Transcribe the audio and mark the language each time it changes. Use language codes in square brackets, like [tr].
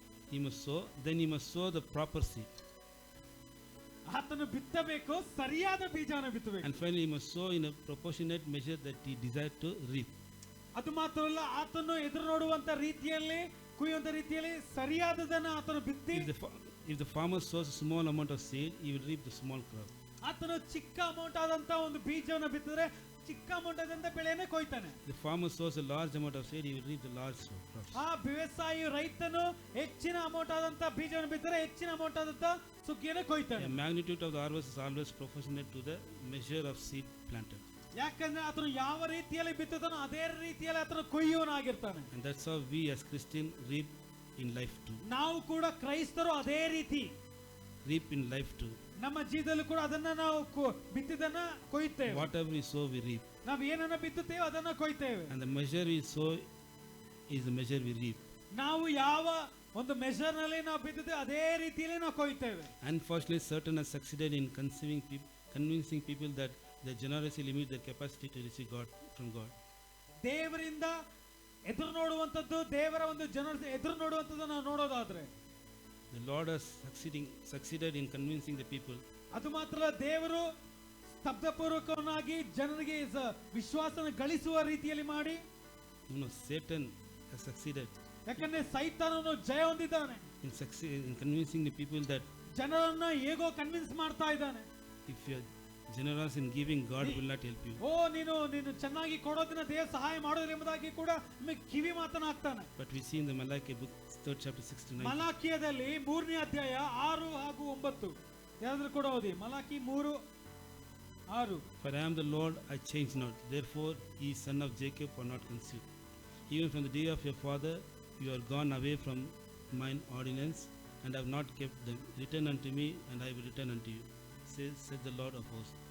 [en] He must sow, then he must sow the proper seed. [kn] ಆತನು ಬಿತ್ತಬೇಕು, ಸರಿಯಾದ ಬೀಜವನ್ನು ಬಿತ್ತಬೇಕು. [en] And finally he must sow in a proportionate measure that he desired to reap. [kn] ಅದು ಮಾತ್ರವಲ್ಲ, ಆತನು ಎದುರು ನೋಡುವಂತ ರೀತಿಯಲ್ಲಿ, ಕುಯ್ಯುವಂತ ರೀತಿಯಲ್ಲಿ ಸರಿಯಾದದನ್ನ ಆತನು ಬಿತ್ತಿ. [en] If the farmer sows a small amount of seed, he will reap the small crop. [kn] ಆತನು ಚಿಕ್ಕ ಅಮೌಂಟ್ ಆದಂತ ಒಂದು ಬೀಜವನ್ನು ಬಿತ್ತಿದ್ರೆ ಚಿಕ್ಕ ಮೊಟ್ಟದಂತ ಬೆಳೆಯನ್ನೇ ಕೊಯ್ತಾನೆ. [en] The farmer sows a large amount of seed, he will reap the large crops. [kn] ಆ ವ್ಯವಸಾಯಿ ರೈತನು ಹೆಚ್ಚಿನ ಅಮೌಂಟ್ ಆದಂತ ಬೀಜವನ್ನು ಬಿತ್ತರೆ ಹೆಚ್ಚಿನ ಅಮೌಂಟ್ ಆದಂತ ಸುಗ್ಗಿಯನ್ನು ಕೊಯ್ತಾನೆ. [en] The magnitude of the harvest is always proportionate to the measure of seed planted. [kn] ಯಾಕಂದ್ರೆ ಆತನು ಯಾವ ರೀತಿಯಲ್ಲಿ ಬಿತ್ತುತ್ತಾನೋ ಅದೇ ರೀತಿಯಲ್ಲಿ ಆತನು ಕೊಯ್ಯುವನಾಗಿರ್ತಾನೆ. [en] And that's how we as Christians reap in life too. [kn] ನಾವು ಕೂಡ ಕ್ರೈಸ್ತರು ಅದೇ ರೀತಿ [en] Reap in life too. [kn] ನಮ್ಮ ಜೀವಿತದಲ್ಲಿ ಕೂಡ ಅದನ್ನ ನಾವು ಬಿತ್ತಿದನ್ನ ಕೊಯ್ತೇವೆ. [en] Whatever we sow, we reap. [kn] ನಾವು ಏನನ್ನ ಬಿತ್ತುತ್ತೇವೆ ಅದನ್ನ ಕೊಯ್ತೇವೆ. [en] And the measure we sow is the measure we reap. [kn] ನಾವು ಯಾವ ಒಂದು ಮೆಷರ್ ನಲ್ಲಿ ನಾವು ಬಿತ್ತುತ್ತೇವೆ ಅದೇ ರೀತಿಯಲ್ಲಿ ನಾವು ಕೊಯ್ತೇವೆ. [en] Unfortunately, certain have succeeded in convincing people that they generously limit their capacity to receive God from God. [kn] ದೇವರಿಂದ ಎದುರು ನೋಡುವಂತದ್ದು, ದೇವರ ಒಂದು ಜನರ ಎದುರು ನೋಡುವಂತದ್ದು ನಾವು ನೋಡೋದಾದ್ರೆ [en] The Lord has succeeded in convincing the people. [kn] ಅದು ಮಾತ್ರ ದೇವರು ಸ್ತಬ್ಧಪೂರ್ವಕವಾಗಿ ಜನರಿಗೆ ವಿಶ್ವಾಸನ ಗಳಿಸುವ ರೀತಿಯಲ್ಲಿ ಮಾಡಿ. [en] No, Satan has succeeded [kn] ಯಾಕಂದ್ರೆ ಸೈತಾನನು ಜಯ ಹೊಂದಿದ್ದಾನೆ [en] in convincing the people that [kn] ಜನರನ್ನ ಹೇಗೋ ಕನ್ವಿನ್ಸ್ ಮಾಡ್ತಾ ಇದ್ದಾನೆ. [en] if you are generous in giving, God will not help you. [kn] ನೀನು ಚೆನ್ನಾಗಿ ಕೊಡೋದನ್ನ ದೇವ ಸಹಾಯ ಮಾಡೋದಿಲ್ಲ ಎಂಬುದಾಗಿ ಕೂಡ ನಿಮಗೆ ಕಿವಿ ಮಾತನಾಗ್ತಾನೆ. [en] But we see in the Malachi book 3rd chapter 6 to 9. [kn] ಮಲಾಕಿಯದಲ್ಲಿ 3ನೇ ಅಧ್ಯಾಯ 6 ಹಾಗೂ 9 ಯಾರಾದ್ರೂ ಕೂಡ ಓದಿ. Malachi 3:6. [en] For I am the Lord, I change not. Therefore, ye son of Jacob are not conceived. Even from the day of your father, you are gone away from mine ordinance, and have not kept them. Return unto me, and I will return unto you, said the Lord of hosts.